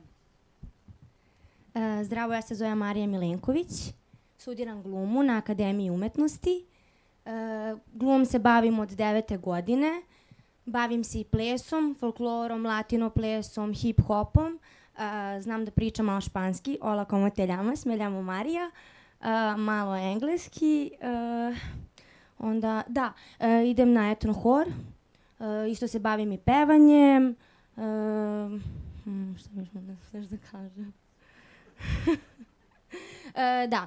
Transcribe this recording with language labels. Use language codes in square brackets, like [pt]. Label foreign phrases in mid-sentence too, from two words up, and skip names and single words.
[sr] Zdravo, ja se zovem Marija Milenković. Studiram glumu na Akademiji umetnosti. Glumom se bavim od 9. godine. Bavim se i plesom, folklorom, latino plesom, hip-hopom. Znam da pričam malo španski. [es] Hola, como te llamas? Me llamo Marija. [sr] Malo engleski. Onda, da, idem na etno hor. Isto se bavim i pevanjem. Šta mi još da kažem? Da.